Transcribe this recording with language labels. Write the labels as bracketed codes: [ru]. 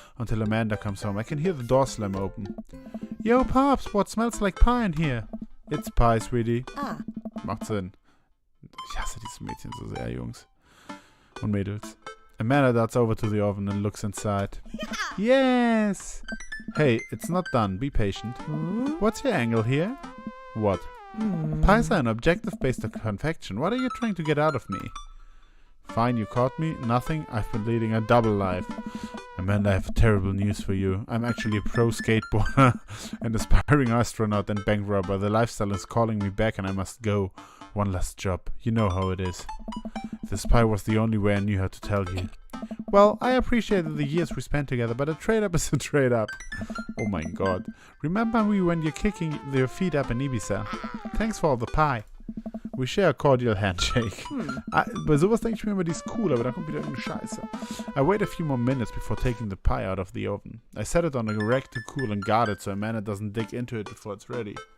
[en] Until Amanda comes home. I can hear the door slam open. Yo, Pops, what smells like pie in here? It's pie, sweetie. [de] Macht Sinn. Ich hasse dieses Mädchen so sehr, Jungs. Und Mädels. [en] Amanda darts over to the oven and looks inside. Yes! Hey, it's not done. Be patient. What's your angle here? What? Pies are an objective-based confection. What are you trying to get out of me? Fine, you caught me. Nothing. I've been leading a double life. Amanda, I have terrible news for you. I'm actually a pro skateboarder, an aspiring astronaut and bank robber. The lifestyle is calling me back and I must go. One last job. You know how it is. This pie was the only way I knew how to tell you. Well, I appreciated the years we spent together, but a trade-up is a trade-up. Oh my god. Remember me when you're kicking your feet up in Ibiza? Thanks for all the pie. We share a cordial handshake. [de] Bei sowas denke ich mir immer, die ist cool, aber dann kommt wieder irgendeine Scheiße. [en] I wait a few more minutes before taking the pie out of the oven. I set it on a rack to cool and guard it so Amanda doesn't dig into it before it's ready.